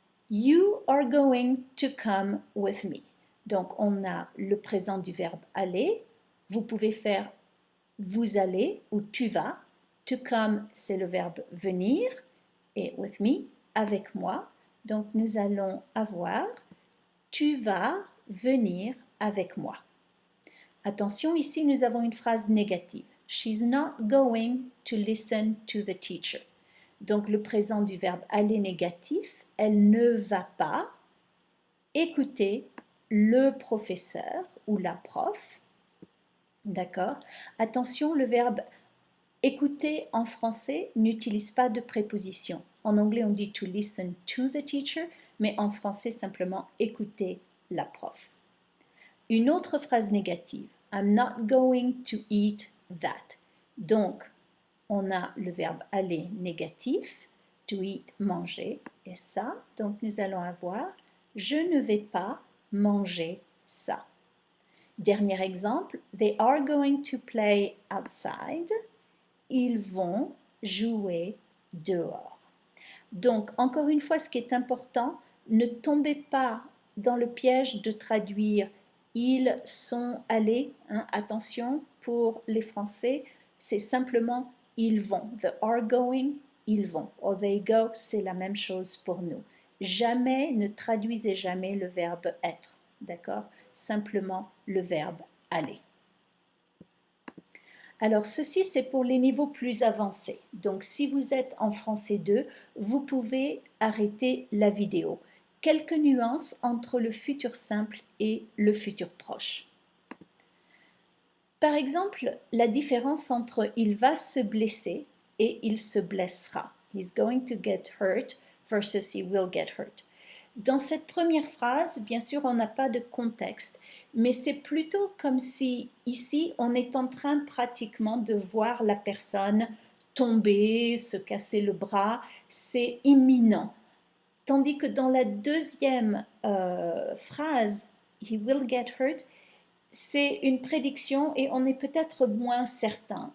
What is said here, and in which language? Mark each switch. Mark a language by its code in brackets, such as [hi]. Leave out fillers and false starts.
[en] You are going to come with me. [fr] Donc on a le présent du verbe aller. Vous pouvez faire vous allez ou tu vas. [en] To come, [fr] c'est le verbe venir et [en] with me, [fr] avec moi. Donc nous allons avoir tu vas venir avec moi. Attention, ici nous avons une phrase négative. [en] She's not going to listen to the teacher. [fr] Donc le présent du verbe aller négatif, elle ne va pas écouter le professeur ou la prof. D'accord? Attention, le verbe écouter en français n'utilise pas de préposition. En anglais, on dit [en] to listen to the teacher, [fr] mais en français, simplement écouter la prof. Une autre phrase négative. [en] I'm not going to eat that. [fr] Donc, on a le verbe aller négatif, [en] to eat, [fr] manger, et ça. Donc, nous allons avoir je ne vais pas manger ça. Dernier exemple, [en] they are going to play outside. [fr] Ils vont jouer dehors. Donc, encore une fois, ce qui est important, ne tombez pas dans le piège de traduire ils sont allés, hein, attention pour les Français, c'est simplement ils vont. [en] The are going, [fr] ils vont. [en] Or they go, [fr] c'est la même chose pour nous. Jamais, ne traduisez jamais le verbe être, d'accord? Simplement le verbe aller. Alors, ceci, c'est pour les niveaux plus avancés. Donc, si vous êtes en français 2, vous pouvez arrêter la vidéo. Quelques nuances entre le futur simple et le futur proche. Par exemple, la différence entre il va se blesser et il se blessera. [en] He's going to get hurt versus he will get hurt. [fr] Dans cette première phrase, bien sûr, on n'a pas de contexte, mais c'est plutôt comme si ici, on est en train pratiquement de voir la personne tomber, se casser le bras, c'est imminent. Tandis que dans la deuxième phrase, [en] he will get hurt, [fr] c'est une prédiction et on est peut-être moins certain.